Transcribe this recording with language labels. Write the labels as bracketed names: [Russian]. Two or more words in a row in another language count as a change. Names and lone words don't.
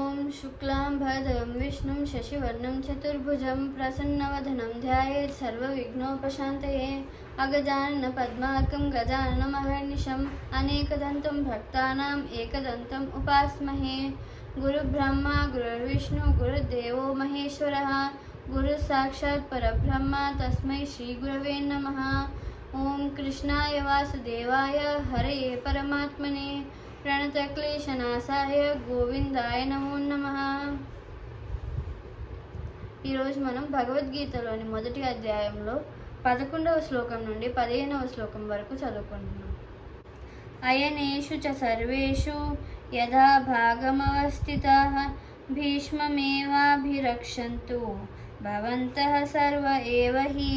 [Sanskrit] शुक्लांबरधरं विष्णुं शशिवर्णं चतुर्भुजं प्रसन्नवदनं ध्यायेत् सर्वविघ्नोपशान्तये अगजाननपद्मार्कं गजाननमहर्निशम् अनेकदन्तं भक्तानाम् एकदन्तम् उपास्महे। गुरुब्रह्मा गुरुर्विष्णु गुरुर्देवो महेश्वरः गुरुसाक्षात् परब्रह्म तस्मै श्रीगुरवे नमः। ओं कृष्णाय वासुदेवाय हरये परमात्मने ప్రణతక్లేశనాశాయ గోవిందాయ నమో నమః। [Telugu] ఈరోజు మనం భగవద్గీతలోని మొదటి అధ్యాయంలో 11వ శ్లోకం నుండి 15వ శ్లోకం వరకు చదువుకుంటున్నాం। [Sanskrit] అయనేషు చ సర్వేషు యథా భాగమవస్థితాః భీష్మమేవాభిరక్షन्तు భవంతః సర్వ ఏవ హి।